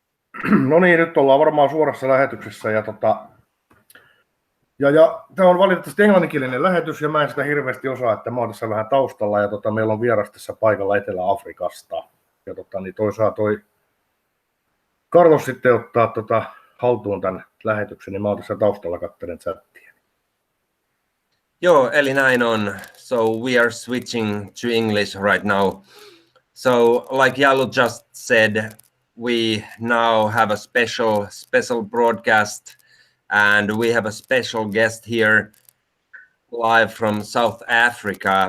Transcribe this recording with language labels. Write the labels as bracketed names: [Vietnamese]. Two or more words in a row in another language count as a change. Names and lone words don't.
[Finnish] No niin, nyt ollaan varmaan suorassa lähetyksessä ja tämä on valitettavasti englanninkielinen lähetys ja mä en sitä hirveästi osaa, että mä oon tässä vähän taustalla ja meillä on vieras tässä paikalla Etelä-Afrikasta. Ja niin toi Carlos sitten ottaa haltuun tämän lähetyksen, niin mä oon tässä taustalla katselen chattia. Joo, eli näin on. [English] So we are switching to English right now. So like Jallu just said, we now have a special broadcast, and we have a special guest here live from South Africa.